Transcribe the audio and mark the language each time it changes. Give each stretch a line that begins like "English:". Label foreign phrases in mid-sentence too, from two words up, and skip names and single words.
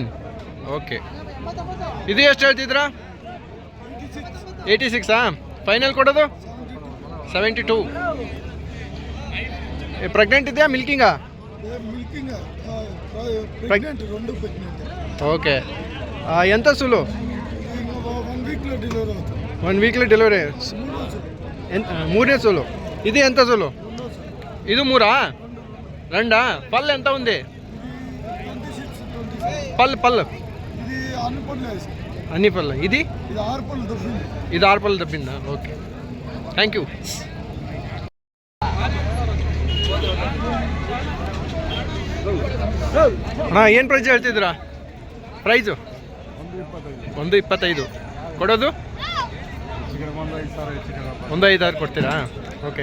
Kannada: ಓಕೆ, ಇದು ಎಷ್ಟು ಹೇಳ್ತಿದ್ರಾ? 86. ಫೈನಲ್ ಕೊಡೋದು 72. ಪ್ರೆಗ್ನೆಂಟ್ ಇದೆಯಾ? ಮಿಲ್ಕಿಂಗಾ? ಓಕೆ.
Telugu: ఎంత సులు? 1 వీక్లో డెలివరీ.
Kannada: 3ನೇ ಸುಲು.
Telugu: ఇది ఎంత అసలు? ఇది 3 2 పళ్ళు ఎంత ఉంది? పళ్ళు అన్ని పళ్ళు. ఇది 6 పళ్ళు తప్పిందా? ఓకే,
English: thank you.
Kannada: ಏನು ಪ್ರೈಸ್ ಹೇಳ್ತಿದ್ದೀರಾ? ಪ್ರೈಸು 125 ಕೊಡೋದು? 1,5,000 ಕೊಡ್ತೀರಾ? ಓಕೆ.